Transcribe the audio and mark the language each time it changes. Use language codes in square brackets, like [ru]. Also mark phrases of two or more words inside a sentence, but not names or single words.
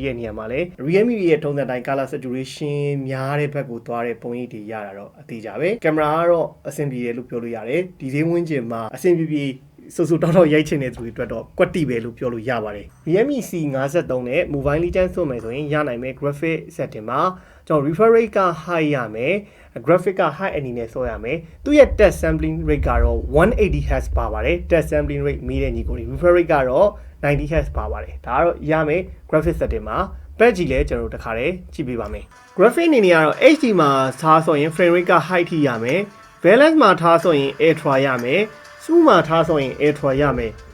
[my] တဲ့နေရာမှာလည်း Realme ရဲ့ထုံးစံတိုင်း [en] color saturation [my] များတဲ့ဘက်ကိုသွားတဲ့ပုံရိပ်တွေရတာတော့အတိအကျပဲကင်မရာကတော့အဆင်ပြေတယ်လို့ပြောလို့ရတယ်ဒီဈေးဝန်းကျင်မှာ အဆင်ပြေဆိုတောက်ရိုက်ချင်တဲ့သူတွေအတွက်တော့ကွက်တိပဲလို့ပြောလို့ရပါတယ် Realme C53 နဲ့ Mobile Legends ဆိုမယ်ဆိုရင်ရနိုင်မယ် [en] graphic setting [my] မှာကျွန်တော် [en] refresh rate [my] က high ရမယ် graphic က high အနေနဲ့ဆောရမယ်သူရဲ့ [en] touch sampling rate [my] ကတော့180 Hz ပါပါတယ် [en] touch sampling rate [my] မေးတဲ့ညီကို [en] refresh rate [my] ကတော့90 Hz ပါပါတယ်ဒါကတော့ရမယ် [en] graphic setting [my] မှာ patch ကြီးလဲကျွန်တော်တို့တခါတည်းကြည့်ပေးပါမယ် graphic အနေနဲ့ကတော့ HD မှာထားဆိုရင် [en] frame rate [my] က high ထိရမယ် balance မှာထားဆိုရင် ultra ရမယ်စူးမှာထားဆိုရင် ultra ရမယ်